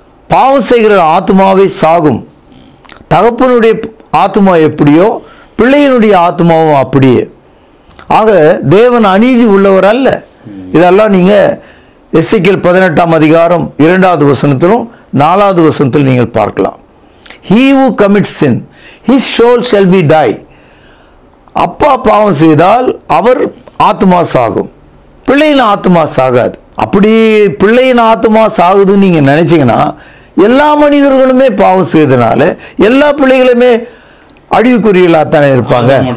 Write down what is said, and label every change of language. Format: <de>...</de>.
<ta>பாவம் செய்கிற ஆத்மாவை சாகும். தகப்பனுடைய ஆத்மா எப்படியோ பிள்ளையினுடைய ஆத்மாவும் அப்படியே. ஆக தேவன் அநீதி உள்ளவர் அல்ல. இதெல்லாம் நீங்கள் எசேக்கியேல் 18ஆம் அதிகாரம் 2வது வசனத்திலும் 4வது வசனத்தில் நீங்கள் பார்க்கலாம்.</ta> <en>He who commits sin, his soul shall be die.</en> <ta>அப்பா பாவம் செய்தால் அவர் ஆத்மா சாகும், பிள்ளையின் ஆத்மா சாகாது. அப்படி பிள்ளையின் ஆத்மா சாகுதுன்னு நீங்கள் நினைச்சீங்கன்னா, எல்லா மனிதர்களுமே பாவம் செய்தனால எல்லா பிள்ளைகளுமே அழிவுக்குரியலாகத்தானே இருப்பாங்க.</ta>